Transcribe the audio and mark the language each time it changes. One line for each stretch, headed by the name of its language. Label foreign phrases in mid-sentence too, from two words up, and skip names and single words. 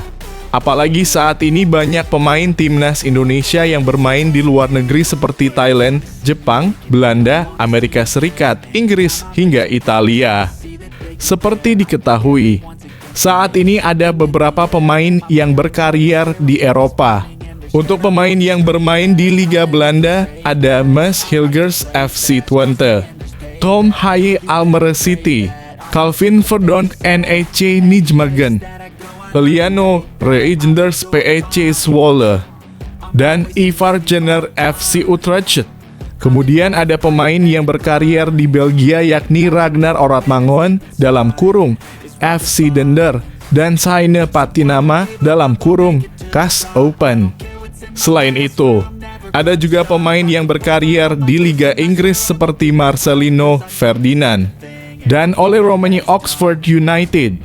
Indonesian: Apalagi saat ini banyak pemain Timnas Indonesia yang bermain di luar negeri seperti Thailand, Jepang, Belanda, Amerika Serikat, Inggris, hingga Italia. Seperti diketahui, saat ini ada beberapa pemain yang berkarier di Eropa. Untuk pemain yang bermain di Liga Belanda, ada Mads Hilgers FC Twente, Tom Haye Almere City, Calvin Verdonk NEC Nijmegen, Liliano Reijnders PEC Zwolle, dan Ivar Jenner FC Utrecht. Kemudian ada pemain yang berkarier di Belgia yakni Ragnar Oratmangoen dalam kurung FC Dender dan Saine Patinama dalam kurung KAS Open. Selain itu, ada juga pemain yang berkarier di Liga Inggris seperti Marcelino Ferdinand dan Ole Romani Oxford United.